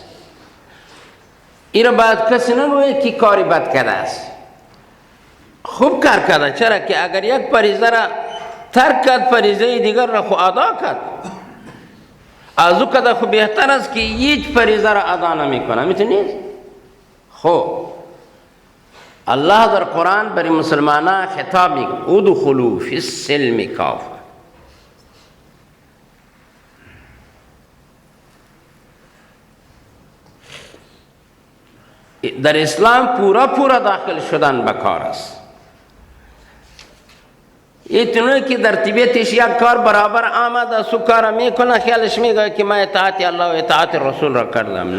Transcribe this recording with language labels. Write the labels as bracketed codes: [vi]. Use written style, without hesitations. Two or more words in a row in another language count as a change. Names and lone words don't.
[fa] ایره باید کسی نگوید که کاری بد کرده است. خوب کار کرده. چرا که اگر یک فریضه را ترک کرد فریضه دیگر را خو ادا کرد، از او کده خو بهتر است که هیچ فریضه را ادا نمی کنه. میتونید؟ خب الله در قرآن بری مسلمانا خطابی [ar] ادخلوا في السلم كافة. [fa] در اسلام پورا پورا داخل شدن بکار است. ایتونه که در طبیعتش یک کار برابر آمده سو کار میکنه خیالش میگه که من اطاعت الله و اطاعت رسول را کردم.